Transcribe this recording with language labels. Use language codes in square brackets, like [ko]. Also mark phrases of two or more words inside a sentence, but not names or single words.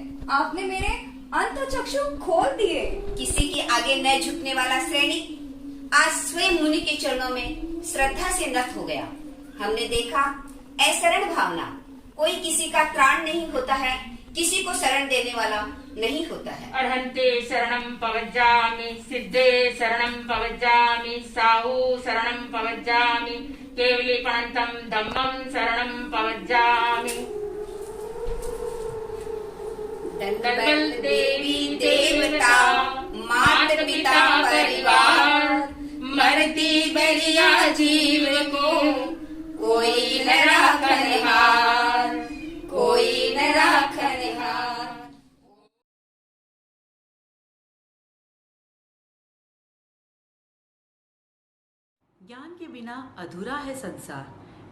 [hi] आपने मेरे अंतःचक्षु खोल दिए। किसी के आगे न झुकने वाला सैनिक आज स्वयं मुनि के चरणों में श्रद्धा से नत हो गया। हमने देखा अशरण भावना, कोई किसी का त्राण नहीं होता है, किसी को शरण देने वाला नहीं होता है। [pra] अर्हन्ते शरणं पवज्जामि, सिद्धे शरणं पवज्जामि, साहू शरणं पवज्जामि, केवलीपणन्तं धम्मं शरणं पवज्जामि। [hi] दंडबल देवी देवता मात पिता परिवार, मरती बलिया जीव को कोई न राखनिहार, कोई न राखनिहार। ज्ञान के बिना अधूरा है संसार।